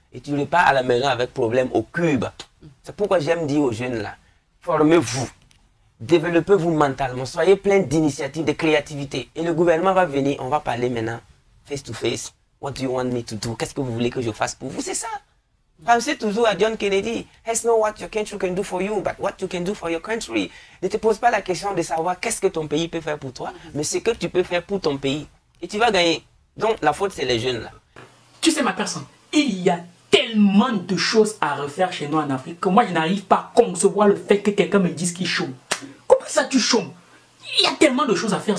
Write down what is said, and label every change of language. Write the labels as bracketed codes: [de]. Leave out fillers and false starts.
[fr] Et tu repars à la maison avec problème au cube. C'est pourquoi j'aime dire aux jeunes là, formez-vous, développez-vous mentalement, soyez plein d'initiatives, de créativité. Et le gouvernement va venir, on va parler maintenant face to face. [en] What do you want me to do? [fr] Qu'est-ce que vous voulez que je fasse pour vous? C'est ça. Pensez toujours à John Kennedy. [en] It's not what your country can do for you, but what you can do for your country. [fr] Ne te pose pas la question de savoir qu'est-ce que ton pays peut faire pour toi, mais ce que tu peux faire pour ton pays. Et tu vas gagner. Donc la faute, c'est les jeunes là. Tu sais ma personne, il y a tellement de choses à refaire chez nous en Afrique que moi je n'arrive pas à concevoir le fait que quelqu'un me dise qu'il chôme. Comment ça tu chômes? Il y a tellement de choses à faire.